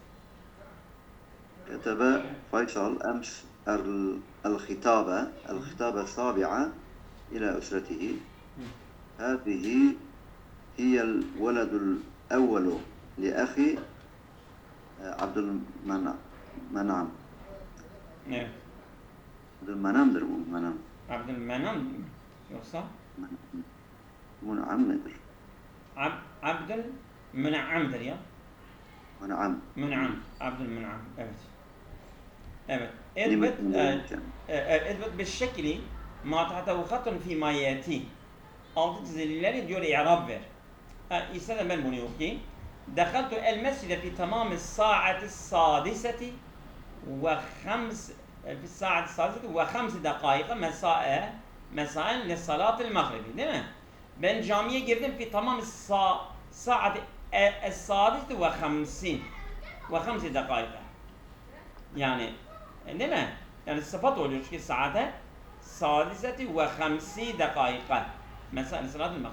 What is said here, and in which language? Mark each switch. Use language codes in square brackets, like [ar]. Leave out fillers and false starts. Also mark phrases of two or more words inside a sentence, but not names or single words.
[ar] كتب فيصل أمس الخطابة السابعة إلى أسرته. هذه هي الولد الأول لأخي عبد المنعم. [tr] Evet. Abdülmenam'dır bu, Menam. Abdülmenam yoksa Mun'am nedir? Abdülmenam'dır ya. Mun'am. Mun'am. Abdülmenam. Evet. Evet. Nimet [ar] اثبت بالشكل ما تحته خط فيما يأتي. [tr] Altı çizilileri diyor i'rab ver. İsa da ben bunu okuyayım. [ar] دخلت المسجد في تمام الساعة السادسة في الساعة السادسة وخمس دقائق مساء لصلاة المغرب [tr] değil mi? Ben camiye girdim [ar] في تمام ساعة السادس [tr] ve 5 dakika. Yani değil mi? Yani sıfat oluyor çünkü [ar] ساعة سادسة [tr] ve 5 dakika. Mesela [ar] صلاة المغرب.